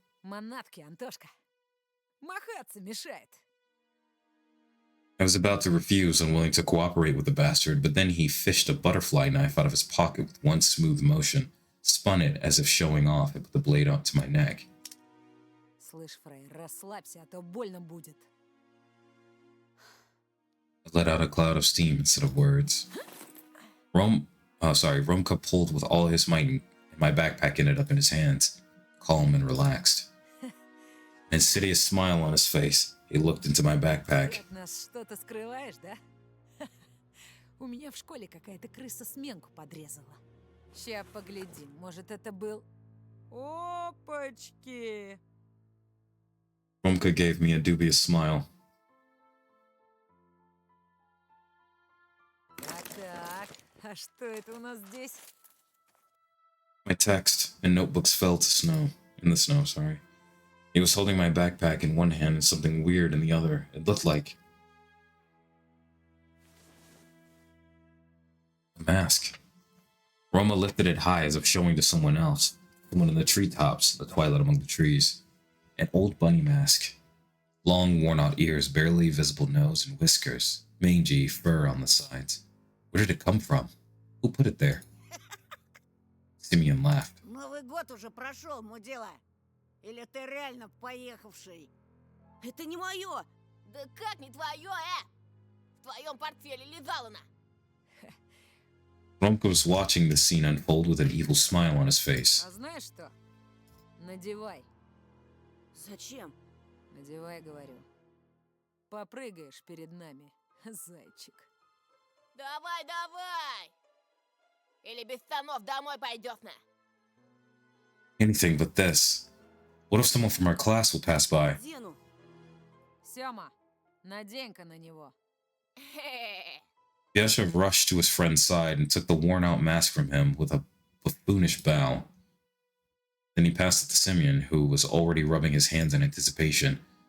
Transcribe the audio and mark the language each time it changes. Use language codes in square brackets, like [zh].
[ru] Манатки, Антошка. Махаться мешает. [en] I was about to refuse, unwilling to cooperate with the bastard, but then he fished a butterfly knife out of his pocket with one smooth motion, spun it as if showing off, and put the blade up to my neck. [ru] Слышь, Фрей, расслабься, а то больно будет. [en] I let out a cloud of steam instead of words. Ren'Py pulled with all his might, and my backpack ended up in his hands, calm and relaxed. An insidious smile on his face, he looked into my backpack. [ru] От нас что-то скрываешь, да? У меня в школе какая-то крыса сменку подрезала. Ща поглядим, может, это был... Опачки! [en] Ren'Py gave me a dubious smile. [ru] Так, а что это у нас здесь? [en] My text and notebooks fell to snow. In the snow, sorry. He was holding my backpack in one hand and something weird in the other. It looked like a mask. Roma lifted it high as if showing to someone else. Someone in the treetops, the twilight among the trees. An old bunny mask. Long, worn-out ears, barely visible nose and whiskers. Mangy fur on the sides. Where did it come from? Who put it there? Simeon laughed. [ru] Новый год уже прошел, мудила. Или ты реально поехавший? Это не мое. Да как не твое, В твоем портфеле лежала она. [en] Ren'Py was watching the scene unfold with an evil smile on his face. [ru] А знаешь что? Надевай. Зачем? Надевай, говорю. Попрыгаешь перед нами, зайчик. Давай, давай! Или без штанов домой пойдешь на. [en] Anything but this. What if someone from our class will pass by? [ru] Дену. Сёма, надень-ка на него. [en] Yasha rushed to his friend's side and took the worn-out mask from him with a buffoonish bow. Then he passed it to Simeon, who was already rubbing his hands in anticipation.